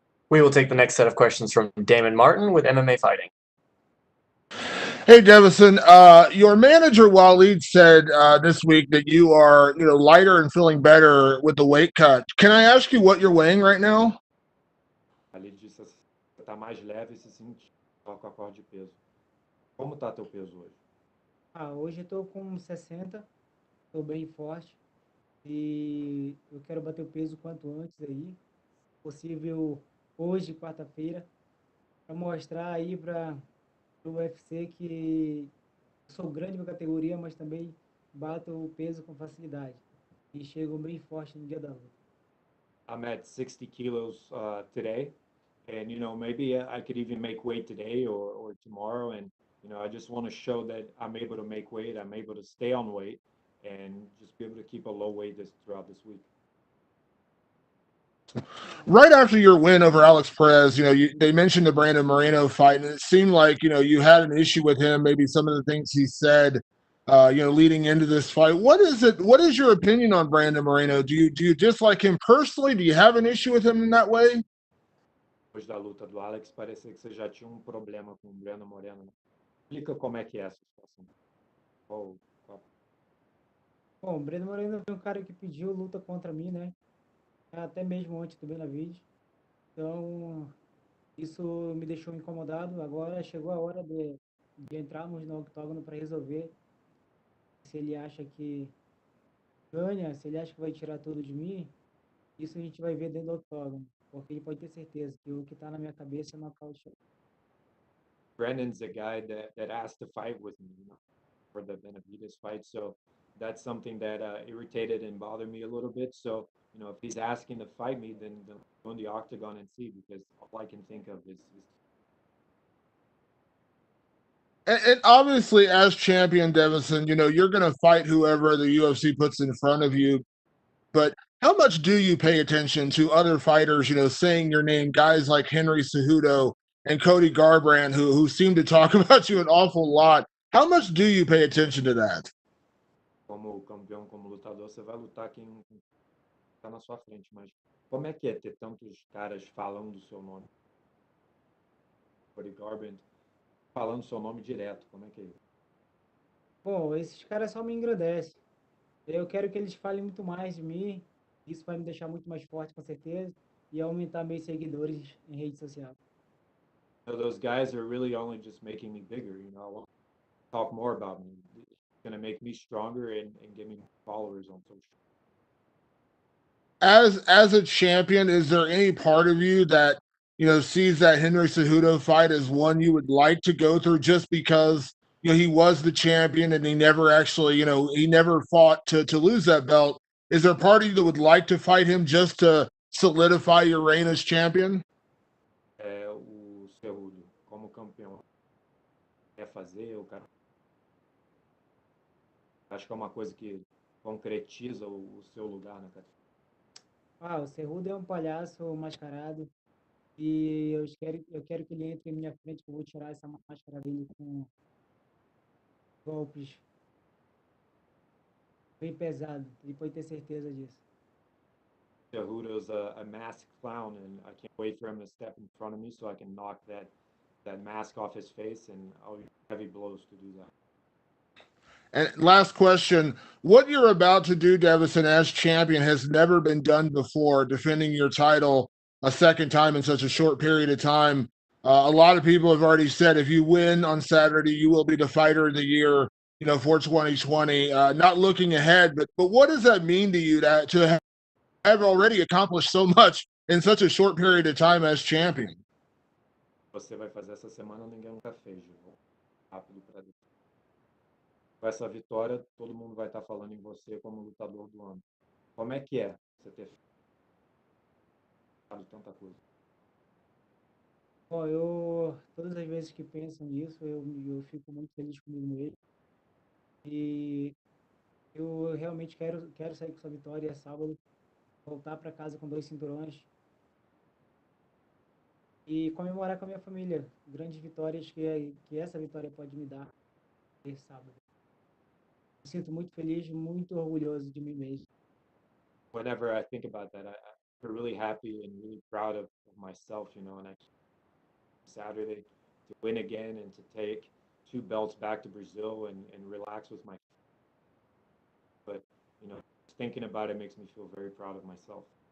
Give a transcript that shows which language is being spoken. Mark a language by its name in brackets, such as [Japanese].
[English] We will take the next set of questions from Damon Martin with MMA Fighting. Hey, Deiveson, your manager Waleed said this week that you are, lighter and feeling better with the weight cut. Can I ask you what you're weighing right now? [Portuguese] Ali disse assim, você tá mais leve e se sentir com a corda de peso. Como tá teu peso hoje? Hoje eu tô com 60, tô bem forte e eu quero bater o peso quanto antes aí, possível hoje, quarta-feira, para mostrar aí para o UFC que eu sou grande na categoria, mas também bato o peso com facilidade e chego bem forte no dia da luta. [English] I'm at 60 kilos today, and maybe I could even make weight today or tomorrow, and I just want to show that I'm able to make weight, I'm able to stay on weight, and just be able to keep a low weight throughout this week. Right after your win over Alex Perez, they mentioned the Brandon Moreno fight, and it seemed like, you had an issue with him, maybe some of the things he said, leading into this fight. What is your opinion on Brandon Moreno? Do you dislike him personally? Do you have an issue with him in that way? [Portuguese] Depois da luta do Alex, parecia que você já tinha problema com o Brandon Moreno, né? Explica como é que é essa situação. Qual... Bom, o Breno Moreno foi um cara que pediu luta contra mim, né? Até mesmo antes do Benavides. Então, isso me deixou incomodado. Agora chegou a hora de entrarmos no octógono para resolver. Se ele acha que ganha, se ele acha que vai tirar tudo de mim, isso a gente vai ver dentro do octógono. Porque ele pode ter certeza que o que está na minha cabeça é nocaute. [English] Brandon's a guy that asked to fight with me, for the Benavides fight. So that's something that irritated and bothered me a little bit. So, if he's asking to fight me, then go in the octagon and see, because all I can think of is And obviously, as champion, Deiveson, you're going to fight whoever the UFC puts in front of you. But how much do you pay attention to other fighters, saying your name, guys like Henry Cejudo and Cody Garbrandt, who seem to talk about you an awful lot? How much do you pay attention to that? [Portuguese] como campeão, como lutador, você vai lutar quem está na sua frente. Mas como é que é ter tantos caras falando o seu nome? Cody Garbrandt falando o seu nome direto, como é que é isso? Bom, esses caras só me engrandecem. Eu quero que eles falem muito mais de mim. Isso vai me deixar muito mais forte, com certeza, e aumentar meus seguidores em rede social. [English] Those guys are really only just making me bigger. I want to talk more about me. It's going to make me stronger and give me followers on social. As a champion, is there any part of you that sees that Henry Cejudo fight as one you would like to go through just because, he was the champion and he never actually, he never fought to lose that belt. Is there a part of you that would like to fight him just to solidify your reign as champion? [Portuguese] O Cerrudo, como campeão, quer fazer, o cara. Acho que é uma coisa que concretiza o seu lugar na categoria. Ah, o Cerrudo é um palhaço mascarado e eu quero que ele entre em minha frente, que eu vou tirar essa máscara dele com golpes bem pesados. Ele pode ter certeza disso. [English] Cerrudo's a masked clown, and I can't wait for him to step in front of me so I can knock that mask off his face, and I'll use heavy blows to do that. And last question, what you're about to do, Deiveson, as champion has never been done before, defending your title a second time in such a short period of time. A lot of people have already said if you win on Saturday, you will be the fighter of the year, for 2020. Not looking ahead, but what does that mean to you to have already accomplished so much in such a short period of time as champion? [Portuguese] Você vai fazer essa semana, ninguém nunca fez, rápido para com essa vitória, todo mundo vai estar falando em você como lutador do ano. Como é que é você ter feito tanta coisa? Bom, todas as vezes que penso nisso, eu fico muito feliz comigo mesmo. E eu realmente quero sair com essa vitória sábado, voltar para casa com 2 cinturões e comemorar com a minha família. Grandes vitórias que essa vitória pode me dar esse sábado. Me sinto muito feliz, muito orgulhoso de mim mesmo. [English] Whenever I think about that, I feel really happy and really proud of myself, and I Saturday to win again and to take 2 belts back to Brazil and relax with my. But thinking about it makes me feel very proud of myself.